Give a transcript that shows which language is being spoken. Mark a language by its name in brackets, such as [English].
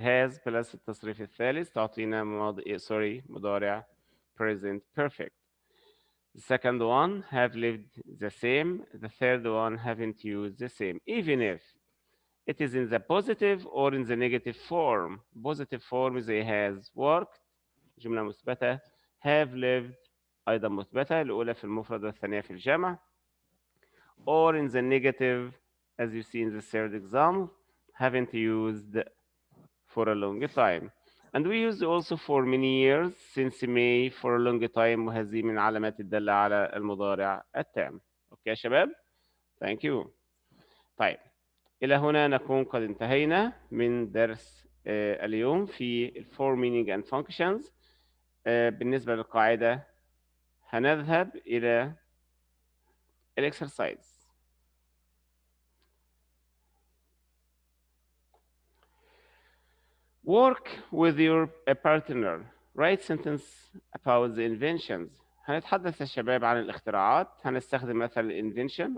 [English] Has plus [Arabic] التصريف الثالث تعطينا مضارع present perfect. [English] The second one have lived the same. The third one haven't used the same. Even if it is in the positive or in the negative form. Positive form زي has worked [Arabic] جملة مثبتة. [English] Have lived [Arabic] أيضا مثبتة الأولى في المفرد والثانية في الجمع. [English] Or in the negative as you see in the third example haven't used for a long time. And we use also for many years since May for a long time [Arabic] وهذه من علامات الدالة على المضارع التام. أوكي يا شباب؟ [English] Thank you. [Arabic] طيب إلى هنا نكون قد انتهينا من درس اليوم في [English] for meaning and functions. [Arabic] بالنسبة للقاعدة هنذهب إلى الإكسرسايز. [English] Work with your partner. Write sentence about the inventions. [Arabic] هنتحدث يا شباب عن الاختراعات. هنستخدم مثل invention.